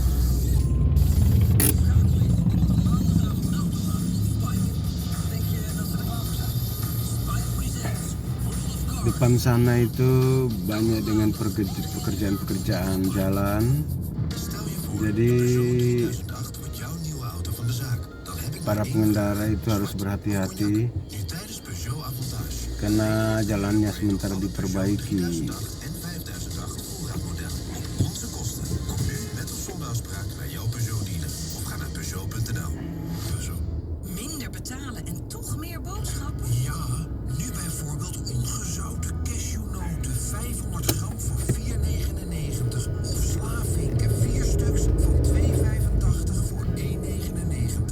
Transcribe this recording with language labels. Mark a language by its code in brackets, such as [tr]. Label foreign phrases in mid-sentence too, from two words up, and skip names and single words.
[id] Depan sana itu banyak dengan pekerjaan-pekerjaan jalan. Jadi para pengendara itu harus berhati-hati karena jalannya sementara diperbaiki. [nl] en 5008 voorraadmodel. Onze kosten. Kom nu met of zonder afspraak bij jouw Peugeot dealer of ga naar Peugeot.nl. Peugeot. Minder betalen en toch meer boodschappen? Ja, nu bijvoorbeeld ongezouten cashewnoten 500 gram voor 4,99 of slavinken 4 stuks van 2,85 voor 1,99.